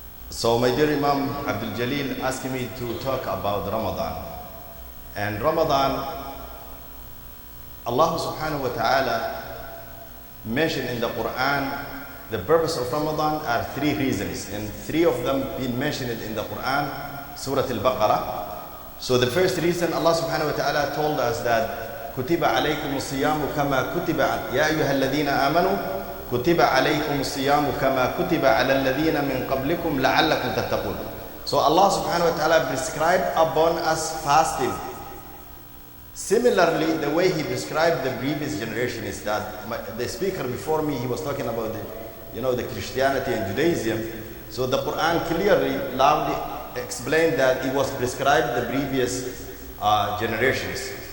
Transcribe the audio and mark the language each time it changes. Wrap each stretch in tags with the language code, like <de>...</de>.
<en>So my dear Imam Abdul Jalil asked me to talk about Ramadan. And Ramadan, Allah subhanahu wa ta'ala mentioned in the Quran, the purpose of Ramadan are 3 reasons, and 3 of them been mentioned in the Quran, Surah Al-Baqarah. So the first reason, Allah subhanahu wa ta'ala told us that</en> <ar>كُتِبَ عَلَيْكُمُ الصِّيَامُ كَمَا كُتِبَ يَا أَيُّهَا الَّذِينَ آمَنُوا كُتِبَ عَلَيْكُمُ الصِّيَامُ كَمَا كُتِبَ عَلَى الَّذِينَ مِنْ قَبْلِكُمْ لَعَلَّكُمْ تَتَّقُونَ.</ar> <en>So Allah subhanahu wa ta'ala prescribed upon us fasting. Similarly, the way he described the previous generation is that the speaker before me, he was talking about the Christianity and Judaism. So the Quran clearly, loudly explained that it was prescribed the previous generations.</en>